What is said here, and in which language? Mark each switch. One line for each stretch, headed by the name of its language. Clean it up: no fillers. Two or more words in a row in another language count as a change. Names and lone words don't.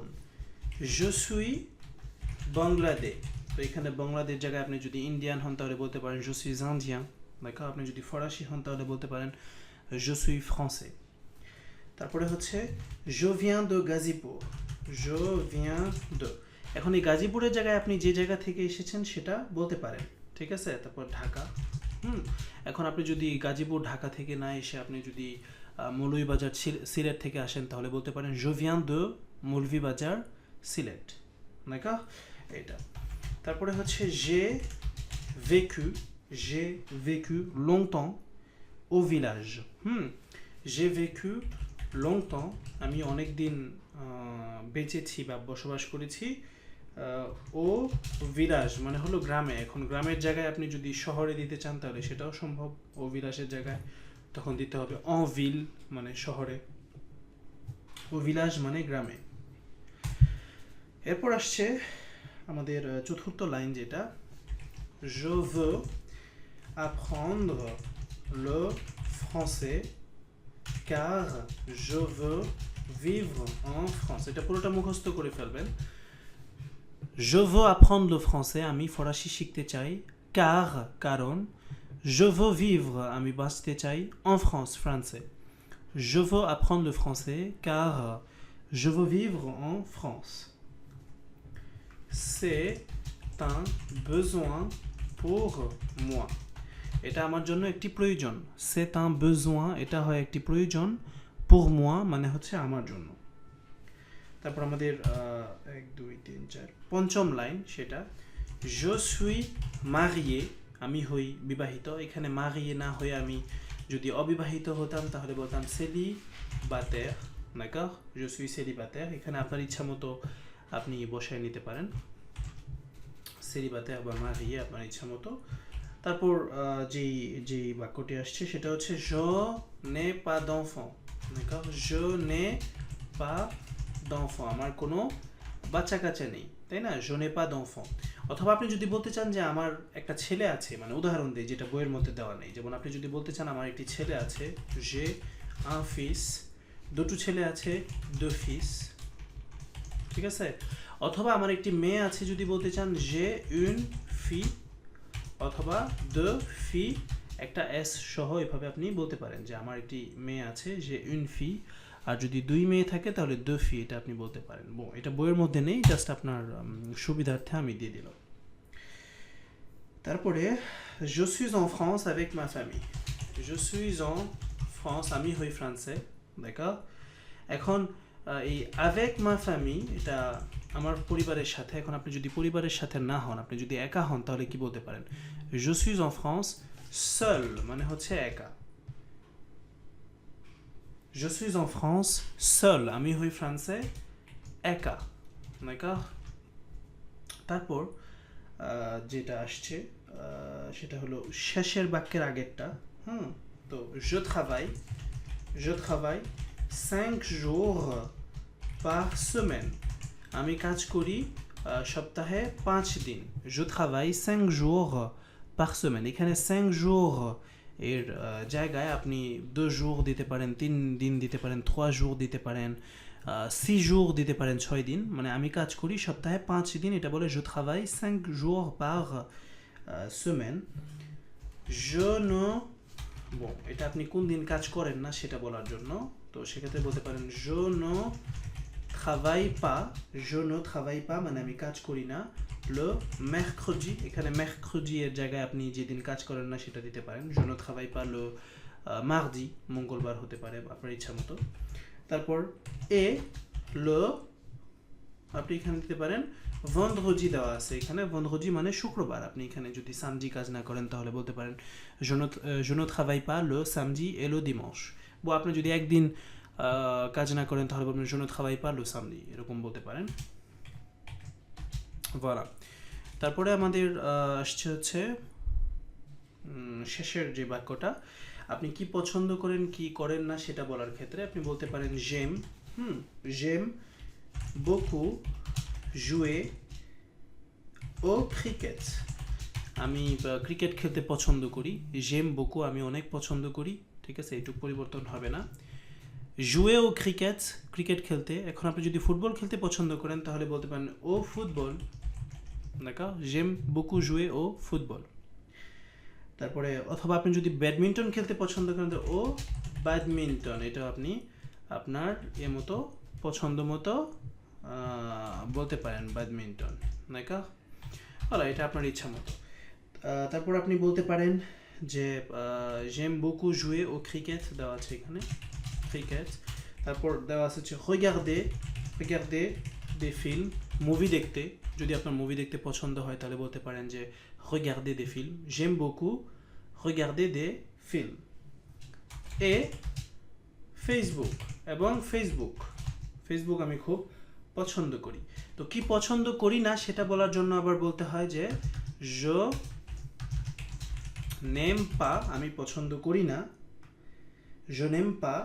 French: je suis
Bangla: বাংলাদেশ, তো এখানে বাংলাদেশ জায়গায় আপনি যদি ইন্ডিয়ান হন তাহলে বলতে পারেন
French: je suis indien,
Bangla: দেখো। আপনি যদি ফরাসি হন তাহলে বলতে পারেন
French: je suis français.
Bangla: তারপরে হচ্ছে
French: je viens de গাজীপুর, je viens de,
Bangla: এখন এই গাজীপুরের জায়গায় আপনি যে জায়গা থেকে এসেছেন সেটা বলতে পারেন, ঠিক আছে? তারপর ঢাকা, এখন আপনি যদি গাজীপুর ঢাকা থেকে না এসে আপনি যদি মৌলভীবাজার সিলেট থেকে আসেন তাহলে বলতে পারেন
French: je viens de
Bangla: মৌলভীবাজার সিলেট, d'accord? এটা। তারপরে হচ্ছে
French: j'ai vécu longtemps au village. j'ai vécu longtemps,
Bangla: আমি অনেক দিন বেঁচেছি বা বসবাস করেছি
French: au village
Bangla: মানে হলো গ্রামে। এখন গ্রামের জায়গায় আপনি যদি শহরে দিতে চান তাহলে সেটাও সম্ভব,
French: au villageের
Bangla: জায়গায় তখন দিতে হবে
French: en ville
Bangla: মানে শহরে,
French: au village
Bangla: মানে গ্রামে। এরপর আসছে আমাদের চতুর্থ লাইন, যেটা
French: je veux apprendre le français car je veux vivre en France.
Bangla: এটা পুরোটা মুখস্থ করে ফেলবেন।
French: je veux apprendre le français,
Bangla: আমি ফরাসি শিখতে চাই, car কারণ,
French: je veux vivre
Bangla: আমি বাঁচতে চাই,
French: en France
Bangla: ফ্রান্সে।
French: je veux apprendre le français car je veux vivre en France. c'est un besoin pour moi,
Bangla: এটা আমার জন্য একটি প্রয়োজন।
French: c'est un besoin,
Bangla: এটা হয় একটি প্রয়োজন,
French: pour moi
Bangla: মানে হচ্ছে আমার জন্য। তারপর আমাদের 1 2 3 4 পঞ্চম লাইন, সেটা
French: je suis marié,
Bangla: আমি হই বিবাহিত। এখানে marié না হয়ে আমি যদি অবিবাহিত হতাম তাহলে বলতাম célibataire, d'accord?
French: je suis célibataire,
Bangla: এখানে আপনার ইচ্ছা মতো আপনি বসায় নিতে পারেন célibataire বা marié, আপনার ইচ্ছা মতো। তারপর যেই বাক্যটি আসছে সেটা হচ্ছে
French: je n'ai pas d'enfant,
Bangla: d'accord?
French: je n'ai pas d'enfant,
Bangla: আমার কোনো বাচ্চা কাচ্চা নেই, তাই না?
French: je n'ai pas d'enfant।
Bangla: অথবা আপনি যদি বলতে চান যে আমার একটা ছেলে আছে, মানে উদাহরণ দিই যেটা বইয়ের মধ্যে দেওয়া নেই, যেমন আপনি যদি বলতে চান আমার একটি ছেলে আছে,
French: j'ai un fils,
Bangla: দুটো ছেলে আছে,
French: deux fils,
Bangla: ঠিক আছে? অথবা আমার একটি মেয়ে আছে যদি বলতে চান
French: j'ai une fille,
Bangla: অথবা
French: deux filles,
Bangla: একটা s সহ এভাবে আপনি বলতে পারেন যে আমার একটি মেয়ে আছে,
French: j'ai une fille।
Bangla: আর যদি দুই মেয়ে থাকে তাহলে
French: deux filles,
Bangla: এটা আপনি বলতে পারেন। এটা বইয়ের মধ্যে নেই, জাস্ট আপনার সুবিধার্থে আমি দিয়ে দিলাম।
French: তারপরে je suis en France avec ma famille, je suis en France
Bangla: আমি হই ফ্রান্সে,
French: d'accord?
Bangla: এখন এই
French: avec ma famille
Bangla: এটা আমার পরিবারের সাথে। এখন আপনি যদি পরিবারের সাথে না হন, আপনি যদি একা হন তাহলে কি বলতে পারেন?
French: je suis en France seul
Bangla: মানে হচ্ছে একা,
French: je suis en France seul
Bangla: আমি হই ফ্রান্সে একা,
French: d'accord?
Bangla: তারপর যেটা আসছে সেটা হলো শেষের বাক্যের আগেরটা।
French: তো je travaille 5 jours par semaine,
Bangla: আমি কাজ করি সপ্তাহে 5 দিন।
French: je travaille 5 jours par semaine,
Bangla: এখানে 5 jours এর জায়গায় আপনি 2 jours দিতে পারেন, 3 দিন দিতে পারেন, 3 jours দিতে পারেন, 6 jours দিতে পারেন, 6 দিন। মানে আমি কাজ করি সপ্তাহে 5 দিন, এটা বলে
French: je travaille 5 jours par semaine. Je ne bon,
Bangla: এটা আপনি কোন দিন কাজ করেন না সেটা বলার জন্য। তো সেক্ষেত্রে বলতে পারেন
French: je ne travaille pas
Bangla: মানে আমি কাজ করি না
French: le mercredi,
Bangla: এখানে mercredi এর জায়গায় আপনি যেদিন কাজ করেন না সেটা দিতে পারেন।
French: je ne travaille pas le mardi,
Bangla: মঙ্গলবার হতে পারে আপনার ইচ্ছা মতো। তারপর le আপনি এখানে দিতে পারেন vendredi দেওয়া আছে এখানে, vendredi মানে শুক্রবার। আপনি এখানে যদি samedi কাজ না করেন তাহলে বলতে পারেন
French: je ne travaille pas le samedi et le dimanche।
Bangla: বা আপনি যদি একদিন কাজ না করেন তাহলে বলবেন
French: je ne travaille pas le samedi,
Bangla: এরকম বলতে পারেন। voilà, তারপরে আমাদের আসছে হচ্ছে শেষের যে বাক্যটা, আপনি কি পছন্দ করেন কি করেন না সেটা বলার ক্ষেত্রে আপনি বলতে পারেন
French: j'aime beaucoup jouer au cricket,
Bangla: আমি ক্রিকেট খেলতে পছন্দ করি।
French: j'aime beaucoup
Bangla: আমি অনেক পছন্দ করি, ঠিক আছে, এইটুকু পরিবর্তন হবে না।
French: jouer au cricket
Bangla: ক্রিকেট খেলতে। এখন আপনি যদি ফুটবল খেলতে পছন্দ করেন তাহলে বলতে পারেন
French: au football,
Bangla: d'accord,
French: j'aime beaucoup jouer au football।
Bangla: তারপরে অথবা আপনি যদি ব্যাডমিন্টন খেলতে পছন্দ করেন তো
French: au badminton,
Bangla: এটা আপনি আপনার মতো পছন্দ মতো বলতে পারেন ব্যাডমিন্টন, নাকি বলা, এটা আপনার ইচ্ছা মতো। তারপর আপনি বলতে পারেন যে
French: j'aime beaucoup jouer au cricket
Bangla: দেওয়া আছে এখানে, ক্রিকেট। তারপর দেওয়া আছে হচ্ছে
French: regarder des films,
Bangla: মুভি দেখতে। যদি আপনার মুভি দেখতে পছন্দ হয় তাহলে বলতে পারেন যে
French: regarder des films, j'aime beaucoup regarder des films।
Bangla: et ফেসবুক এবং ফেসবুক আমি খুব পছন্দ করি। তো কি পছন্দ করি না সেটা বলার জন্য আবার বলতে হয় যে
French: je n'aime pas,
Bangla: আমি পছন্দ করি না,
French: je n'aime pas।